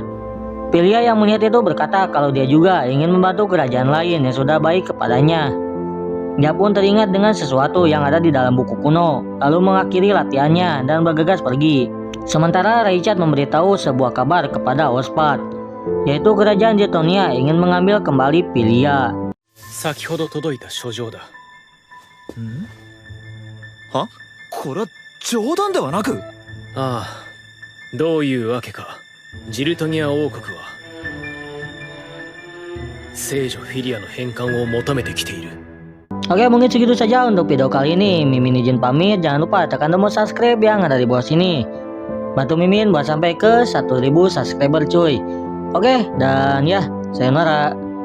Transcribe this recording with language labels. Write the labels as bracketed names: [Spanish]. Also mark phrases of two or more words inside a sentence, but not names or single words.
[Indonesian] Pilia yang melihat itu berkata kalau dia juga ingin membantu kerajaan lain yang sudah baik kepadanya. Dia pun teringat dengan sesuatu yang ada di dalam buku kuno, lalu mengakhiri latihannya dan bergegas pergi. Sementara Richard memberitahu sebuah kabar kepada Ospat, yaitu kerajaan Jetonia ingin mengambil kembali Pilia. [Japanese] 先ほど届いた書状だ。は？これは冗談ではなく。ああ、どういうわけかジルトニア王国は聖女フィリアの返還を求めてきている。 [Indonesian] Oke, mungkin segitu saja untuk video kali ini. Mimin izin pamit. Jangan lupa tekan tombol subscribe yang ada di bawah sini. Bantu Mimin buat sampai ke 1000 subscriber cuy. Oke, dan ya, sayonara.